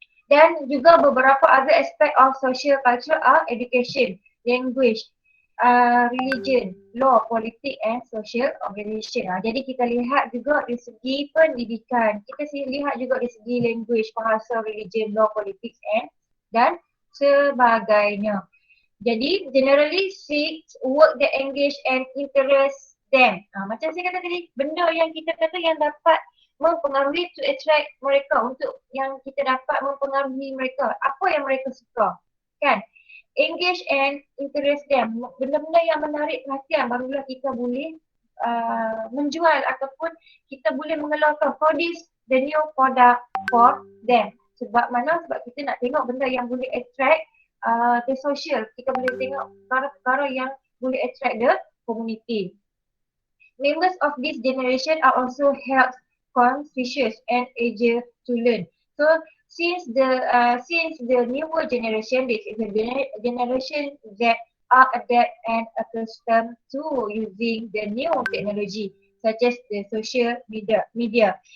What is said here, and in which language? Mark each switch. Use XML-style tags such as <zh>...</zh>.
<ms>Dan juga beberapa</ms> <en>other aspect of social culture are education, language, religion, law, politik and social organization.</en> <ms>Jadi kita lihat juga dari segi pendidikan, kita lihat juga dari segi language, bahasa, religion, law, politik dan sebagainya. Jadi</ms> <en>generally seek work that engage and interest them.</en> <ms>Macam saya kata tadi, benda yang kita kata yang dapat mempengaruhi</ms> <en>to attract</en> <ms>mereka, untuk yang kita dapat mempengaruhi mereka, apa yang mereka suka, kan?</ms> <en>Engage and interest them,</en> <ms>benda-benda yang menarik perhatian, barulah kita boleh menjual ataupun kita boleh mengeluarkan</ms> <en>produce the new product for them.</en> <ms>Sebab mana? Sebab kita nak tengok benda yang boleh</ms> <en>attract the social,</en> <ms>kita boleh tengok perkara-perkara yang boleh</ms> <en>attract the community. Members of this generation are also helped conscious and eager to learn. So since the newer generation, this is a generation that are adept and accustomed to using the new technology such as the social media.</en>